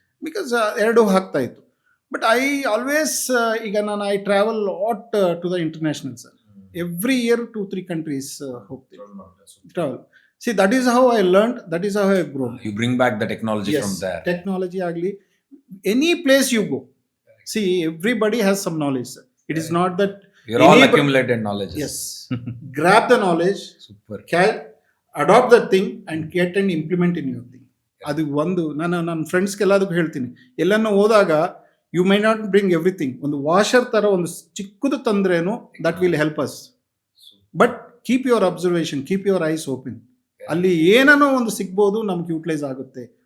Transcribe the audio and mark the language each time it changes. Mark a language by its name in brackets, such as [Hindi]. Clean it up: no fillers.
[English] because [Kannada] ಎರಡು ಹಾಕ್ತಾ ಇತ್ತು. [English] but I always [Kannada] ಈಗ ನಾನು [English] I travel lot to the international sir. Every year 2-3 countries [Kannada] ಹೋಗ್ತೀನಿ [English] travel. See, that is how I learned, that is how I have grown. You bring back the technology Yes, from there. technology [Kannada] agli, [English] any place you go, see, everybody has some knowledge sir. It is not that You're all accumulated knowledge. yes, grab the knowledge, Super. adopt that thing and get and implement in your thing. [Kannada] ಅದು ಒಂದು ನನ್ನ ಫ್ರೆಂಡ್ಸ್ಗೆ ಎಲ್ಲದಕ್ಕೂ ಹೇಳ್ತೀನಿ, ಎಲ್ಲನೂ ಹೋದಾಗ [English] You may not bring everything. [Kannada] ಒಂದು washer ತರ ಒಂದು ಚಿಕ್ಕದು ತಂದ್ರೇನು [English] That will help us. But keep your observation, keep your eyes open. [Kannada] ಅಲ್ಲಿ ಏನೋ ಒಂದು ಸಿಗ್ಬೋದು, ನಮ್ಗೆ ಯೂಟಿಲೈಸ್ ಆಗುತ್ತೆ.